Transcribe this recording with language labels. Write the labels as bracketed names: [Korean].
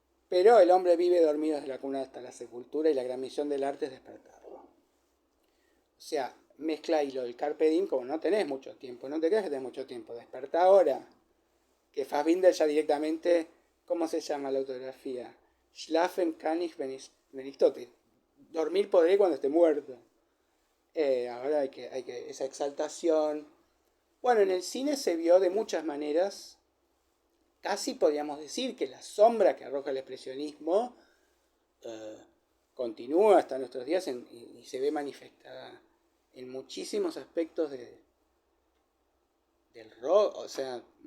[Spanish] Pero el hombre vive dormido desde la cuna hasta la sepultura, y la gran misión del arte es despertarlo. O sea, mezcla y lo del carpe diem, como no tenés mucho tiempo, no te creas que tenés mucho tiempo, despertá ahora. Que Fassbinder ya directamente, ¿cómo se llama la autografía? [German] Schlafen kann ich wenn ich tot bin. [Spanish] Dormir podré cuando esté muerto. Ahora hay que esa exaltación. Bueno, en el cine se vio de muchas maneras. Casi podríamos decir que la sombra que arroja el expresionismo continúa hasta nuestros días y se ve manifestada en muchísimos aspectos del rock. O sea,